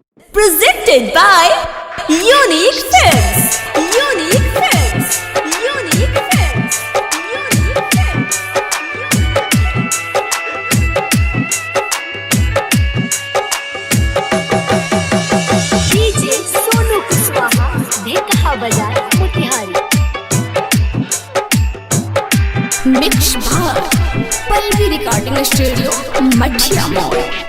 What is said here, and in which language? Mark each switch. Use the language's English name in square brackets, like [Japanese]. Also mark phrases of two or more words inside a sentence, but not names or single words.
[English] Presented by Unique Films. Unique Films. Unique Films. Unique Films. DJ सोनू कुशवाहा ढेकहा बाजार मोतिहारी। mix bar Pallavi recording studio Mathiya Mor.